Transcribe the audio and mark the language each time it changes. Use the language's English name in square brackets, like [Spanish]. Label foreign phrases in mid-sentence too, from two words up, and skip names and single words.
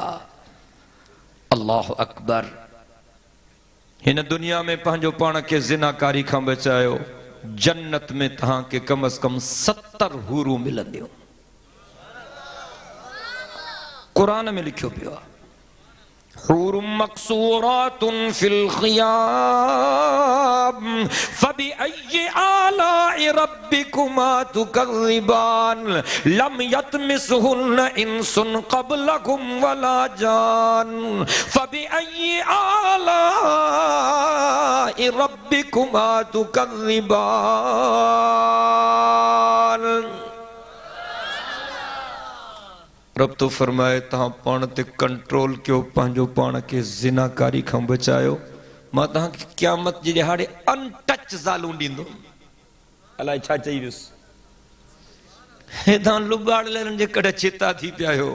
[Arabic] الله أكبر. [Sindhi] हिन दुनिया में पंहिंजो पाण खे ज़िनाकारी खां बचायो, जन्नत में तव्हांखे कम अज़ कम 70 हूरूं मिलंदियूं। कुरान में लिखियो पियो आहे, [Arabic] حور مقصورات في الخيام فبأي آلاء ربكما تكذبان لم يطمثهن إنس قبلكم ولا جان فبأي آلاء ربكما تكذبان. [Sindhi] रब तो फरमाए तहां पाण ते कंट्रोल कयो, पंहिंजो पाण खे ज़िनाकारी खां बचायो, मां तव्हांखे क़यामत जे ॾिहाड़े अनटच ज़ालूं ॾींदुमि। अलाए छा चई वियुसि, हेॾां लुॿाड़लनि जे कॾहिं चिता थी पिया आहियो।